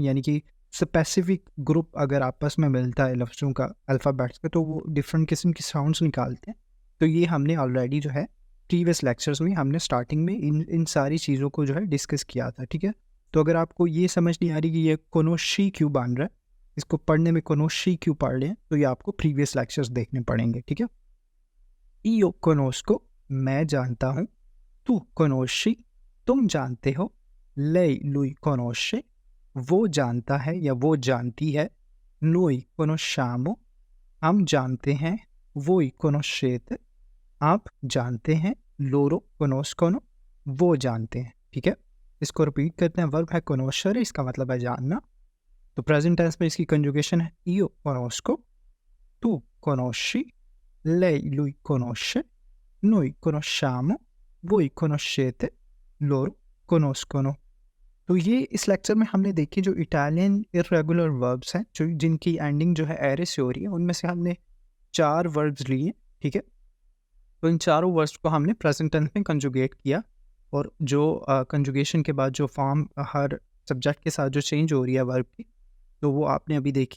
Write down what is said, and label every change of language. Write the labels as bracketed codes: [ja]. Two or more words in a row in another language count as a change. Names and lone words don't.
[hi] यानी कि [en] specific group [hi] अगर आपस में मिलता है लफ्ज़ों का, अल्फ़ाबेट्स का, तो वो डिफरेंट किस्म की साउंड्स निकालते हैं। तो ये हमने ऑलरेडी जो है [en] previous lectures [hi] में हमने स्टार्टिंग में इन सारी चीज़ों को जो है डिस्कस किया था, ठीक है। तो अगर आपको ये समझ नहीं आ रही कि ये कोनोशी क्यों बन रहा है, इसको पढ़ने में कोनोशी क्यों पढ़ रहे हैं, तो ये आपको [en] previous lectures [hi] देखने पड़ेंगे, ठीक है। [it] io conosco, [hi] मैं जानता हूँ, [it] tu conosci, [hi] तुम जानते हो, [it] lei lui conosce, [hi] वो जानता है या वो जानती है, [it] noi conosciamo, [hi] हम जानते हैं, [it] voi conoscete, [hi] आप जानते हैं, [it] loro conoscono, [hi] वो जानते हैं, ठीक है। इसको रिपीट करते हैं, वर्ब है conoscere, इसका मतलब है जानना। तो [en] present tense [hi] में इसकी कंजुगेशन है [it] io conosco, tu conosci, lei lui conosce, noi conosciamo, voi conoscete, loro conoscono। [hi] तो ये इस लेक्चर में हमने देखी जो [en] Italian irregular verbs [hi] हैं, जो जिनकी एंडिंग जो है एरे से हो रही है, उनमें से हमने 4 वर्ब्स लिए, ठीक है। तो इन चारों वर्ड्स को हमने [en] present tense [hi] में कंजुगेट किया, और जो कंजुगेशन के बाद जो फॉर्म हर सब्जेक्ट के साथ जो चेंज हो रही है वर्ब की, तो वो आपने अभी देखी।